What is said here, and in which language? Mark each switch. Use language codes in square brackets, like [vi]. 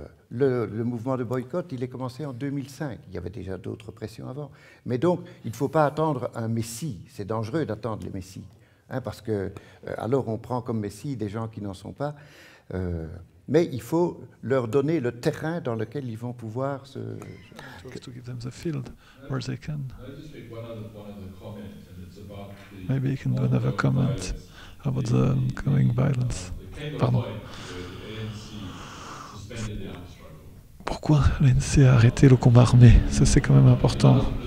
[fr] Le mouvement de boycott, il est commencé en 2005. Il y avait déjà d'autres pressions avant. Mais donc, il ne faut pas attendre un messie. C'est dangereux d'attendre les messies. Hein, parce que alors on prend comme messie des gens qui n'en sont pas. Mais il faut leur donner le terrain dans lequel ils vont pouvoir se... [en] To give them the field where they can. Maybe you can do another comment about the ongoing violence. [fr] Pardon. Pourquoi l'ANC a arrêté le combat armé? Ça, c'est quand même important.